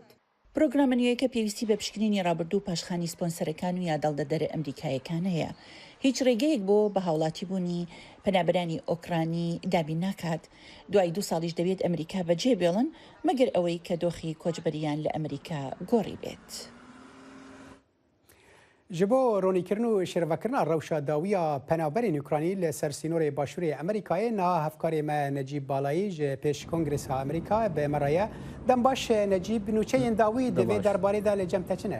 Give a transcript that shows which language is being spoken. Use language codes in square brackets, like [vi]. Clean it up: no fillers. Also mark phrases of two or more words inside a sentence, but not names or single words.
[ckb] پرۆگرامە نوێیەکە پێویستی بە پشکنینی ڕابردوو پاشخانی سپۆنسەرەکان و یادەڵدەدەرە ئەمریکایەکان هەیە. هیچ ڕێگەیەک بۆ بە هاوڵاتی بوونی پەنابەرانی ئۆکرانی دابین ناکات. دوای 2 ساڵیش دەبێت ئەمریکا بەجێ بێڵن مەگەر ئەوەی کە دۆخی کۆچبەریان لە ئەمریکا گۆڕی بێت. [ku] ji bo ronîkirin û şêrvekirina rewşa dawiya penaberên Ukraynî li ser sînorê Başûrê Amerîkayê niha hevkarê me Necîb Balayî ji pêş Kongresa Amerîka bi me re ye. Dem baş Necîb nûçeyên dawî di vê derbarê de li cem te çi ne?